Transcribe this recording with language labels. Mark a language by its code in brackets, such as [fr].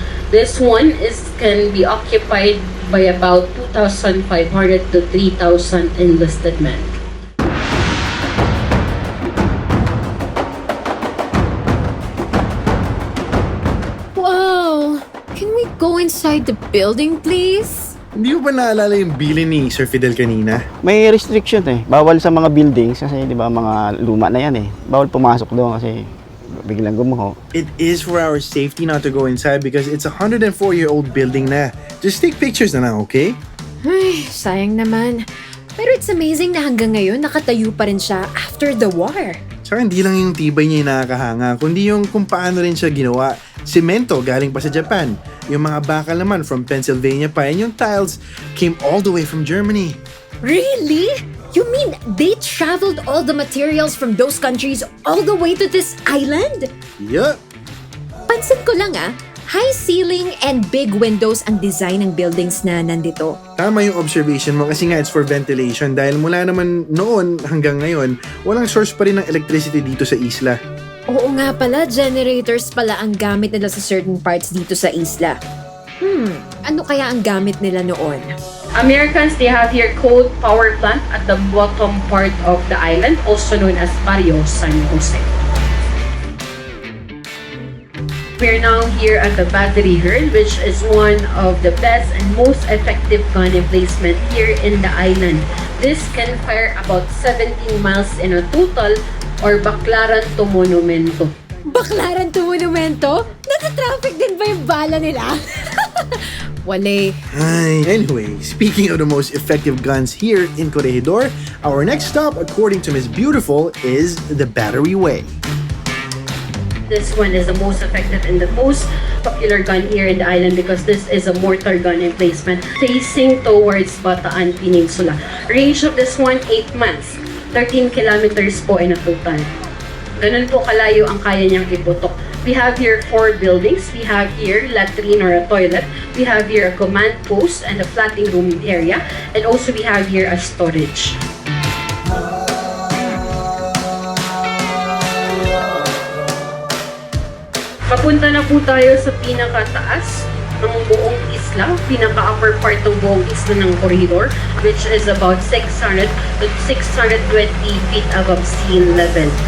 [en] This one can be occupied by about 2,500 to 3,000 enlisted men. Wow, can we go inside the building, please? [tl] Hindi mo ba naalala yung bilin ni Sir Fidel kanina? May restriction eh. Bawal sa mga buildings kasi di ba mga luma na yan eh. Bawal pumasok doon kasi biglang gumuho. [en] It is for our safety not to go inside because it's a 104-year-old building na. Just take pictures na lang, okay? [tl] Ay, sayang naman. Pero [en] it's amazing [tl] na hanggang ngayon nakatayo pa rin siya [en] after the war. [tl] Saka hindi lang yung tibay niya yung nakakahanga, kundi yung kung paano rin siya ginawa. Semento galing pa sa Japan. Yung mga bakal naman [en] from Pennsylvania [tl] pa. [en] And yung tiles came all the way from Germany. Really? You mean they traveled all the materials from those countries all the way to this island? Yup. [tl] Pansin ko lang [en] high ceiling and big windows [tl] ang design ng buildings na nandito. Tama yung observation mo kasi nga [en] it's for ventilation [tl] dahil mula naman noon hanggang ngayon, walang source pa rin ng electricity dito sa isla. Oo nga pala, generators pala ang gamit nila sa certain parts dito sa isla. Ano kaya ang gamit nila noon? [en] Americans, they have here coal power plant at the bottom part of the island, also known as Barrio San Jose. We're now here at the Battery Herd, which is one of the best and most effective gun emplacement here in the island. This can fire about 17 miles in a total, or Baklaran to Monumento. [tl] Baklaran to Monumento? Nasa-traffic din ba yung bala nila? Wale. [en] Anyway, speaking of the most effective guns here in Corregidor, our next stop, according to Miss Beautiful, is the Battery Way. This one is the most effective and the most popular gun here in the island because this is a mortar gun emplacement facing towards Bataan Peninsula. Range of this one, 8 miles. 13 kilometers po in a total. [tl] Ganun po kalayo ang kaya niyang iputok. [en] We have here 4 buildings. We have here latrine or a toilet. We have here a command post and a flatting room area. And also we have here a storage. [tl] Papunta na po tayo sa pinakataas ng buong isla, pinaka-upper part ng buong isla ng Corregidor, [en] which is about 600 to 620 feet above sea level.